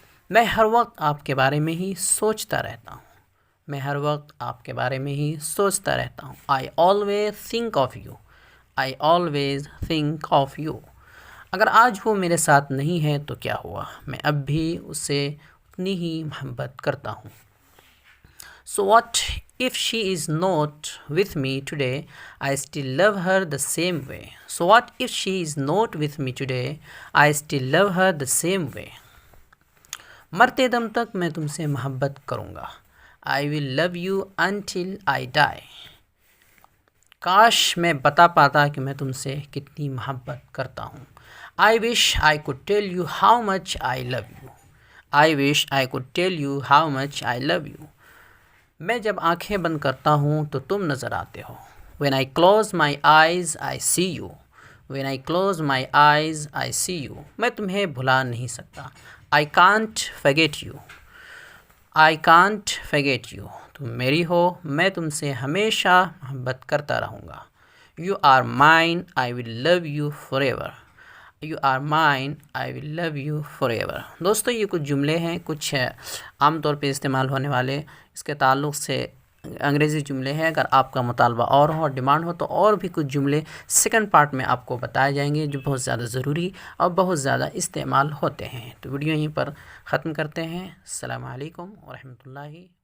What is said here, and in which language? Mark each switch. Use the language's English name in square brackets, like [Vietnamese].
[Urdu] میں ہر وقت آپ کے بارے میں ہی سوچتا رہتا ہوں، میں ہر وقت آپ کے بارے میں ہی سوچتا رہتا ہوں، [English] I always think of you, [Urdu] I always think of you. اگر آج وہ میرے ساتھ نہیں ہے تو کیا ہوا، میں اب بھی اس سے اتنی ہی محبت کرتا ہوں۔ [English] So what if she is not with me today, I still love her the same way. So what if she is not with me today, I still love her the same way. [Urdu] مرتے دم تک میں تم سے محبت کروں گا، [English] I will love you until I die. [Urdu] کاش میں بتا پاتا کہ میں تم سے کتنی محبت کرتا ہوں. [English] I wish I could tell you how much I love you. I wish I could tell you how much I love you. [Urdu] میں جب آنکھیں بند کرتا ہوں تو تم نظر آتے ہو. [English] When I close my eyes I see you. When I close my eyes I see you. [Urdu] میں تمہیں بھلا نہیں سکتا. [English] I can't forget you. I can't forget you. [Urdu] تم میری ہو، میں تم سے ہمیشہ محبت کرتا رہوں گا. [English] You are mine, I will love you forever. You are mine, I will love you forever. [Urdu] دوستو یہ کچھ جملے ہیں، کچھ عام طور پہ استعمال ہونے والے اس کے تعلق سے انگریزی جملے ہیں. اگر آپ کا مطالبہ اور ہو، ڈیمانڈ ہو، تو اور بھی کچھ جملے سیکنڈ پارٹ میں آپ کو بتائے جائیں گے جو بہت زیادہ ضروری اور بہت زیادہ استعمال ہوتے ہیں. تو ویڈیو یہیں پر ختم کرتے ہیں. السلام علیکم ورحمۃ اللہ